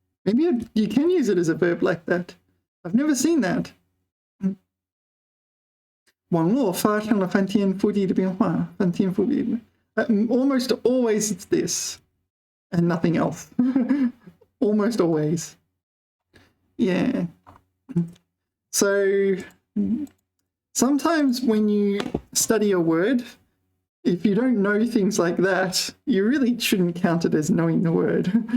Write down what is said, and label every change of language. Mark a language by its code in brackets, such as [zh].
[en] Maybe you can use it as a verb like that. I've never seen that. [zh] 网络发生了翻天覆地的变化. 翻天覆地. [en] Almost always it's this and nothing else. Almost always. Yeah. So sometimes when you study a word, if you don't know things like that, you really shouldn't count it as knowing the word.